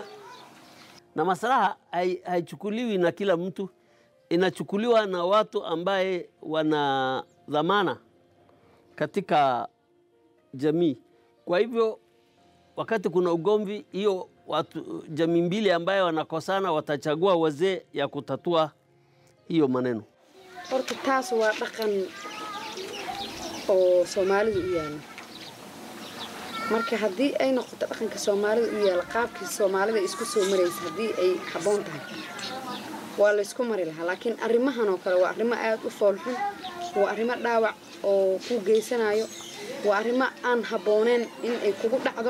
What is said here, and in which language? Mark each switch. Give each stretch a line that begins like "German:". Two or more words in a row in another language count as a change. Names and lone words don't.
Swahili: Na Maslah haichukuliwi na kila mtu, inachukuliwa na watu ambaye wana dhamana katika jamii. Kwa hivyo wakati kuna ugomvi, hiyo watu jamii mbili ambaye wanakosana watachagua wazee ya kutatua hiyo maneno.
Somali: Horta taas waa dhaqan oo Soomaalidu u yaala. Marka haddii ay noqoto dhaqanka Soomaalidu u yaala, qaabkii Soomaalida isku soo maraysa haddii ay haboon tahay, waa la isku mari lahaa. Laakiin arrimahan oo kale waa arrimo aad u foolxun, waa arrimo dhaawac oo ku geysanayo, waa arrimo aan habooneen in ay kugu dhacdo.